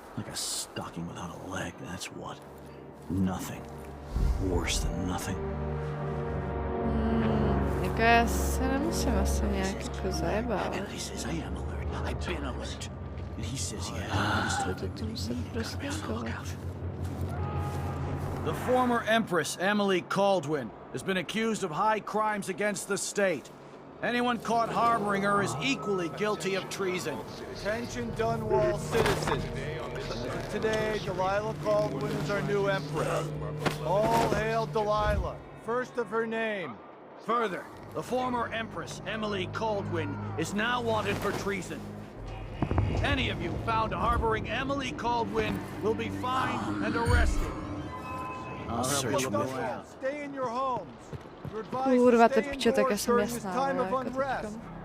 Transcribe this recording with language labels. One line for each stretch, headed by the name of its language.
English: Like a stocking without a leg, that's what. Nothing. Worse than nothing.
Czech: Jako já se nemusím asi nějak jako zajebávat.
English: Emily says I am alert. I've been alert. And he says yeah. The former Empress, Emily Caldwin, has been accused of high crimes against the state. Anyone caught harboring her is equally guilty of treason. Attention Dunwall citizens. Today, Delilah Caldwin is our new Empress. All hail Delilah, first of her name. Further, the former Empress, Emily Caldwin, is now wanted for treason. Any of you found harboring Emily Caldwin will be fined and arrested. I'll search you out. Stay in your homes.
Czech: Kurva, ty pičo, tak já jsem jasná, jako teďkom.